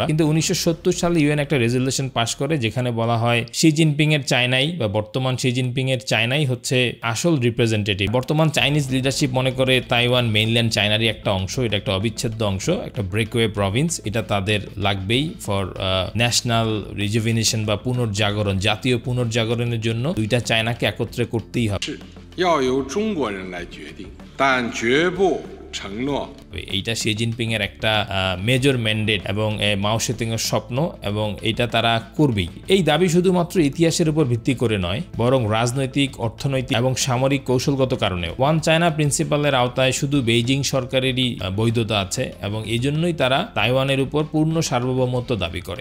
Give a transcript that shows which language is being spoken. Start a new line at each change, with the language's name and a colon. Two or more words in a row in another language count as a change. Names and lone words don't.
Bangla: কিন্তু 1970 সালে ইউএন একটা রেজলিউশন পাস করে, যেখানে বলা হয় শি জিনপিং এর চায়নাই, বা বর্তমান শি জিনপিং এর চায়নাই হচ্ছে আসল রিপ্রেজেন্টেটিভ। বর্তমান চাইনিজ লিডারশিপ মনে করে তাইওয়ান মেইনল্যান্ড চায়নারই একটা অংশ, এটা একটা অবিচ্ছেদ্য অংশ, একটা
English: breakaway province,
Bangla: এটা তাদের লাগবেই
English: for national rejuvenation
Bangla: বা পুনর্জাগরণ, জাতীয় পুনর্জাগরণের জন্য দুইটা চায়নাকে একত্রে করতেই হবে।
Chinese: 要由中国人来决定，但绝不承诺
Bangla: এইটা শি জিনপিং এর একটা
English: major mandate
Bangla: এবং মাও সেতুং এর স্বপ্ন, এবং এটা তারা করবেই। এই দাবি শুধুমাত্র ইতিহাসের উপর ভিত্তি করে নয়, বরং রাজনৈতিক, অর্থনৈতিক এবং সামরিক কৌশলগত কারণেও। ওয়ান চায়না প্রিন্সিপালের আওতায় শুধু বেইজিং সরকারেরই বৈধতা আছে, এবং এই জন্যই তারা তাইওয়ানের উপর পূর্ণ সার্বভৌমত্ব দাবি করে।